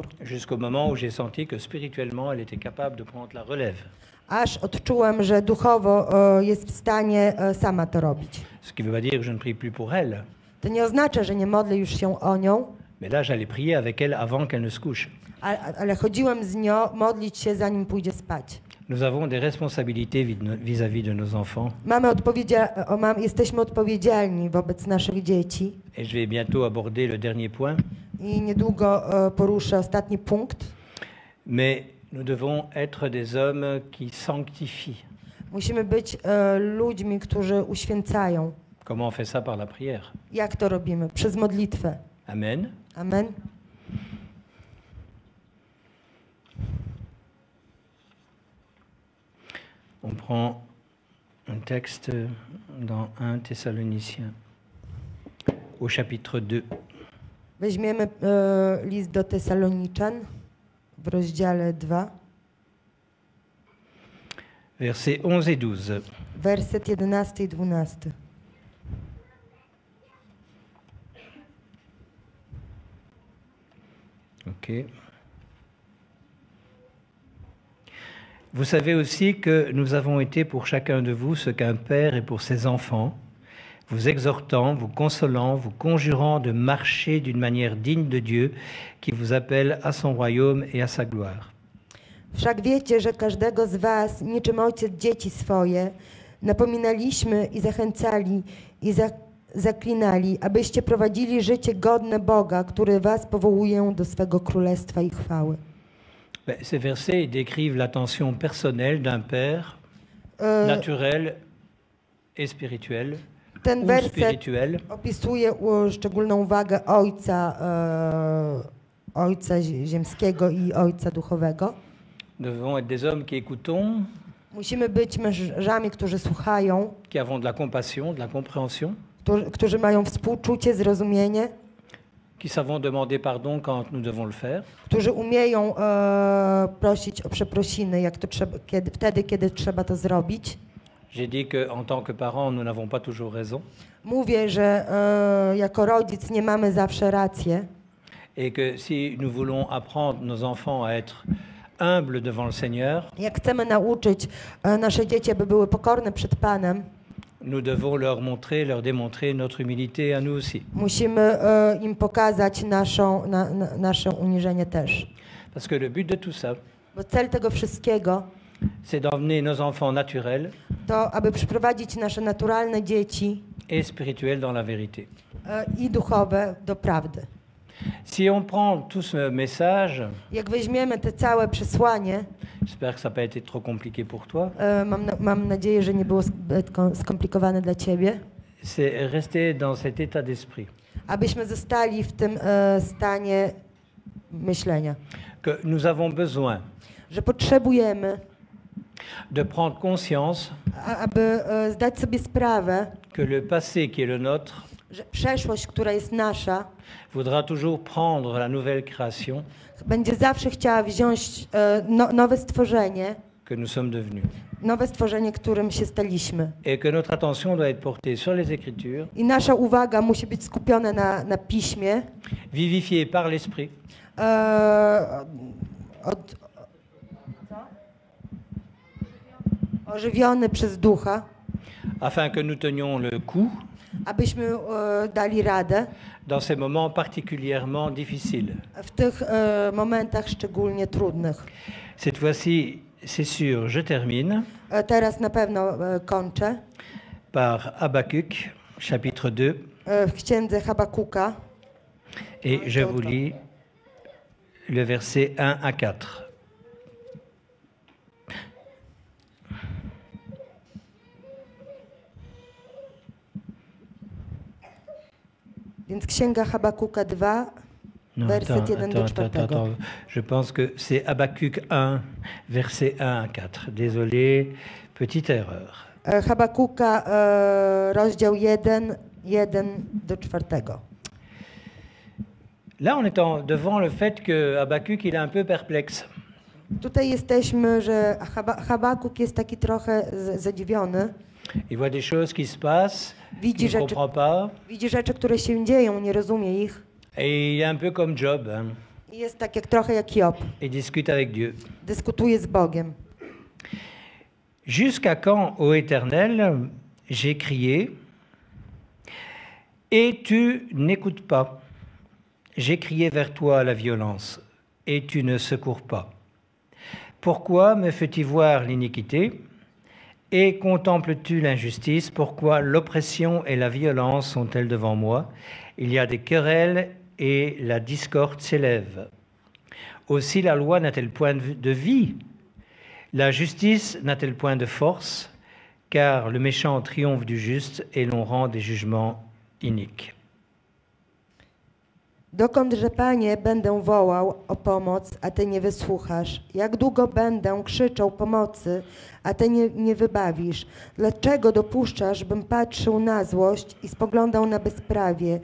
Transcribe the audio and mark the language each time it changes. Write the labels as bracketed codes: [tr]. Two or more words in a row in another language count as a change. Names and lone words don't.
[fr] Jusqu'au moment où j'ai senti que spirituellement, elle était capable de prendre la relève. [pl] Aż odczułem, że duchowo jest w stanie sama to robić. [fr] Ce qui ne veut pas dire que je ne prie plus pour elle. [pl] To nie oznacza, że nie modlę już się o nią, [fr] mais là, j'allais prier avec elle avant qu'elle ne se couche. [pl] ale chodziłem z nią modlić się, zanim pójdzie spać. [fr] Nous avons des responsabilités vis-à-vis de nos enfants. [pl] Jesteśmy odpowiedzialni wobec naszych dzieci. [fr] Et je vais bientôt aborder le dernier point. [pl] I niedługo poruszę ostatni punkt. [fr] Mais nous devons être des hommes qui sanctifient. [pl] Musimy być ludźmi, którzy uświęcają. [fr] Comment on fait ça? Par la prière. [pl] Jak to robimy? Przez modlitwę. [fr] Amen. [pl] Amen. [fr] On prend un texte dans 1 Thessaloniciens, au chapitre 2. [pl] Weźmiemy list do Tesaloniczan w rozdziale 2. [fr] Versets 11 et 12. [pl] Werset 11 i 12. [fr] Ok. Vous savez aussi que nous avons été pour chacun de vous ce qu'un père est pour ses enfants, vous exhortant, vous consolant, vous conjurant de marcher d'une manière digne de Dieu qui vous appelle à son royaume et à sa gloire. [pl] Wszak wiecie, że każdego z was, niczym ojciec dzieci swoje, napominaliśmy i zachęcali i zaklinali, abyście prowadzili życie godne Boga, który was powołuje do swego królestwa i chwały. [fr] Ces versets décrivent l'attention personnelle d'un père naturel et spirituel. [pl] Ten werset opisuje szczególną uwagę ojca ziemskiego i ojca duchowego. [fr] Nous devons être des hommes qui écoutons, [pl] musimy być mężami, którzy słuchają, [fr] qui avons de la compassion, de la compréhension, [pl] którzy mają współczucie, zrozumienie, [fr] qui savons demander pardon quand nous devons le faire, [pl] którzy umieją prosić o przeprosiny, wtedy, kiedy trzeba to zrobić. [fr] J'ai dit qu'en tant que parents, nous n'avons pas toujours raison. [pl] Mówię, że jako rodzic nie mamy zawsze rację. [fr] Et que si nous voulons apprendre nos enfants à être humbles devant le Seigneur, [pl] jak chcemy nauczyć nasze dzieci, aby były pokorne przed Panem, [fr] nous devons leur montrer, leur démontrer notre humilité à nous aussi. [pl] Musimy im pokazać nasze uniżenie też. [fr] Parce que le but de tout ça, [pl] bo cel tego wszystkiego, [fr] c'est d'emmener nos enfants naturels [pl] to aby przyprowadzić nasze naturalne dzieci [fr] et spirituels dans la vérité. [pl] I duchowe do prawdy. [fr] Si on prend tout ce message, [pl] jak weźmiemy te całe przesłanie, [fr] j'espère que ça n'a pas été trop compliqué pour toi. [pl] Mam nadzieję, że nie było zbyt skomplikowane dla ciebie. [fr] C'est rester dans cet état d'esprit. [pl] Abyśmy zostali w tym stanie myślenia. [fr] Que nous avons besoin. [pl] Że potrzebujemy [fr] de prendre conscience [pl] aby zdać sobie sprawę, [fr] que le passé qui est le nôtre, [pl] że przeszłość, która jest nasza, [fr] voudra toujours prendre la nouvelle création, [pl] będzie zawsze chciała wziąć nowe stworzenie, [fr] que nous sommes devenus. [pl] Nowe stworzenie, którym się staliśmy. [fr] Et que notre attention doit être portée sur les Écritures. [pl] I nasza uwaga musi być skupiona na Piśmie. [fr] Vivifiée par l'Esprit. [pl] Ożywiony przez Ducha. [fr] Afin que nous tenions le coup. [pl] Abyśmy dali radę. [fr] Dans ces moments particulièrement difficiles. [pl] W tych momentach szczególnie trudnych. [fr] Cette fois-ci, c'est sûr, je termine. [pl] Teraz na pewno kończę. [fr] Par Habakkuk, chapitre 2. [pl] W księdze Habakuka. [fr] Et je vous lis le verset 1 à 4. [pl] Więc księga Habakuka 2, werset 1 do 4. [fr] Je pense que c'est Habakkuk 1, verset 1 à 4. Désolé, petite erreur. [pl] Habakuka, rozdział 1, 1 do 4. [fr] Là, on est devant le fait que Habakkuk, il est un peu perplexe. [pl] Tutaj jesteśmy, że Habakuk jest taki trochę zadziwiony. [fr] Il voit des choses qui se passent, qu'il ne comprend pas. [pl] Widzi rzeczy, które się dzieją, nie rozumie ich. [fr] Et il est un peu comme Job. Hein. [pl] I jest tak trochę jak Job. [fr] Il discute avec Dieu. [pl] Dyskutuje z Bogiem. [fr] Jusqu'à quand, ô Éternel, j'ai crié, Et tu n'écoutes pas. J'ai crié vers toi à la violence, et tu ne secours pas. Pourquoi me fais-tu voir l'iniquité et contemples-tu l'injustice? Pourquoi l'oppression et la violence sont-elles devant moi? Il y a des querelles et la discorde s'élève. Aussi la loi n'a-t-elle point de vie? La justice n'a-t-elle point de force? Car le méchant triomphe du juste et l'on rend des jugements iniques. [pl] Dokądże, Panie, będę wołał o pomoc, a Ty nie wysłuchasz? Jak długo będę krzyczał pomocy, a Ty nie wybawisz? Dlaczego dopuszczasz, bym patrzył na złość i spoglądał na bezprawie?